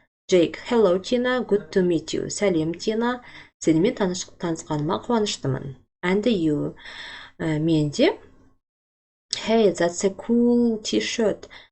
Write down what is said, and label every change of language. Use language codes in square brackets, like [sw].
[en] Jake, hello Tina, good to meet you. [kk] Сәлем Тина, сенімен танысқаныма қуаныштымын. [en] And you, [kk] мен де, [en] hey, that's a cool t-shirt.